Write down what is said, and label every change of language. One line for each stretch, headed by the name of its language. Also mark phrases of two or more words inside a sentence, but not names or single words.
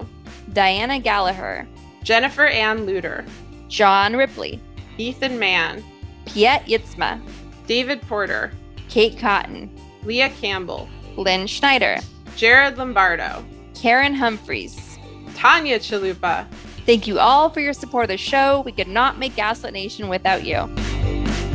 English: Diana Gallagher, Jennifer Ann Luter, John Ripley, Ethan Mann, Piet Yitzma, David Porter, Kate Cotton, Leah Campbell, Lynn Schneider, Jared Lombardo, Karen Humphreys. Tanya Chalupa. Thank you all for your support of the show. We could not make Gaslit Nation without you.